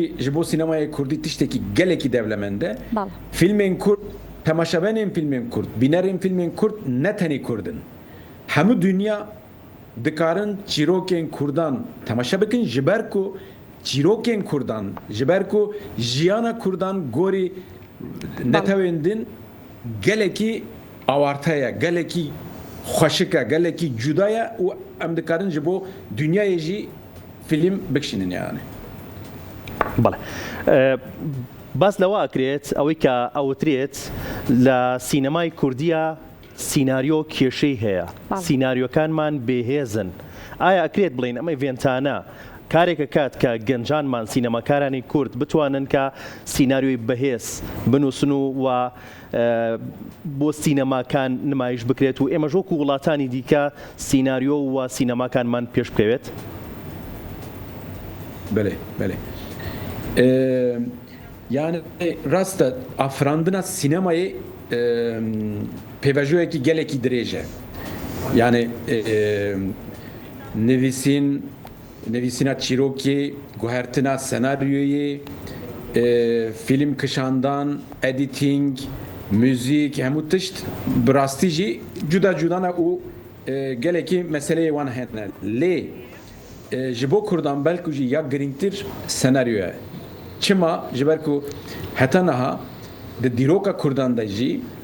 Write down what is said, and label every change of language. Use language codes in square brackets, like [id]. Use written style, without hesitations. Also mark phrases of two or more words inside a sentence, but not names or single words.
[ku] ji bo sînemayê Kurdî tiştekî gelekî devlemend e filmên Kurd temaşavanên filmên Kurd bînerên filmên Kurd ne tenê Kurdin hemû dünya dikarin çîrokên Kurdan temaşa bikin ji ber ku çîrokên Kurdan ji ber ku jiyana Kurdan gorî netewên din gelekî awartaya gelekî xweşik e gelekî cuda ye û em dikarin ji bo dünyayê jî film bikişînin yani. [ckb] بەڵێ باس لەوە ئەکرێت ئەوەی کە ئەوترێت لە سینەمای کوردیە سیناریۆ کێشەی هەیە سیناریۆکانمان بێهێزن ئایا ئەکرێت بڵین ئەمە ڤێنتانە کارێکە کات کە گەنجانمان سینەماکارانی کورد بتوانن کە سیناریۆی بەهێز بنووسن و بۆ سینەماکان نمایش بکرێت و ئێمە ژۆک و وڵاتانی دیکە سیناریۆ و سینەماکانمان پێش بکەوێت؟ [fa] بله بله [ku] yani rast e afrandina sinemayê pêvajoyekî gelekî dirêj e yani nivîsîna çîrokê guhertina senaryoyê film kişandan editing müzik hemû tişt bi rastî jî cuda cuda ne û gelekî meseleyê wan hene lê ji bo Kurdan belkû jî ya girîngtir senaryo ye çima ji ber ku heta niha di dîroka Kurdan de jî